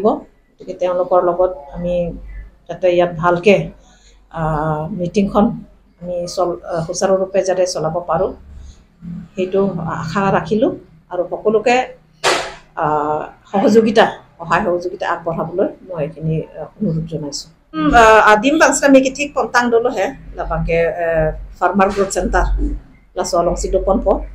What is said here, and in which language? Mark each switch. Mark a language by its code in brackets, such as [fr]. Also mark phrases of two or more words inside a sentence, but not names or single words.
[as] গতিকে তেওঁলোকৰ লগত আমি যাতে ইয়াত ভালকৈ মিটিংখন আমি সুচাৰুৰূপে যাতে চলাব পাৰোঁ, সেইটো আশা ৰাখিলোঁ। আৰু সকলোকে সহায় সহযোগিতা আগবঢ়াবলৈ মই এইখিনি অনুৰোধ জনাইছোঁ। [mjw] Adim bangsa mikitik pontang dulu ya, lapake Farmer Growth Center la solong sido ponpo